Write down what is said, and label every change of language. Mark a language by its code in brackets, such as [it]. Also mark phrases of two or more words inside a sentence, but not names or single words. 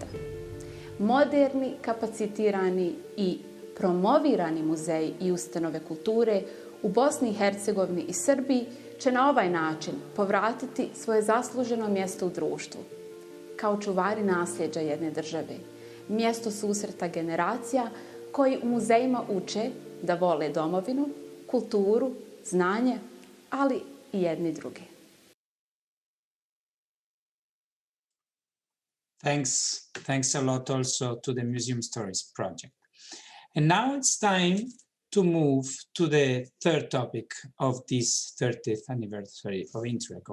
[bs] Moderni, kapacitirani i promovirani muzeji i ustanove kulture u Bosni i Hercegovini i Srbiji će na ovaj način povratiti svoje zasluženo mjesto u društvu, kao čuvari nasljeđa jedne države, mjesto susreta generacija koji u muzejima uče da vole domovinu, kulturu, znanje, ali i jedni drugi. [en] Thanks a lot also to the Museum Stories project. And now it's time to move to the third topic of this 30th anniversary of Interreg.